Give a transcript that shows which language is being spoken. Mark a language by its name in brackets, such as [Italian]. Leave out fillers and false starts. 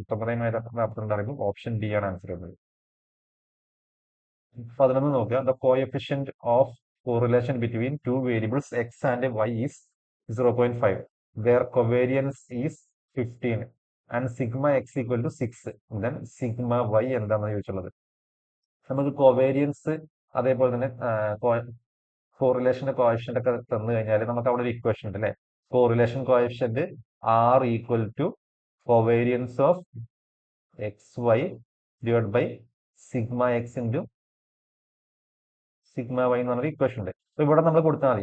[Malayalam] 19/42 ആണെങ്കിൽ option D ആണ് answer വരുന്നത്. 11 നോക്കുക. [English] The coefficient of correlation between two variables X and Y is 0.5. Their covariance is 15 and sigma x equal to 6. Then sigma y [Malayalam] എന്താണെന്ന് ചോദിച്ചുള്ളത്. നമുക്ക് covariance അതേപോലെ തന്നെ കോറിലേഷന്റെ coefficient ഒക്കെ തന്നു കഴിഞ്ഞാൽ നമുക്ക് അവിടെ ഒരു ഇക്വേഷൻ ഉണ്ട് അല്ലെ? [English] correlation coefficient R equal to covariance of X Y divide by sigma X into sigma Y [Malayalam] എന്ന് പറഞ്ഞൊരു ഇക്വേഷൻ ഉണ്ട്. അപ്പൊ ഇവിടെ നമ്മൾ കൊടുത്താൽ മതി.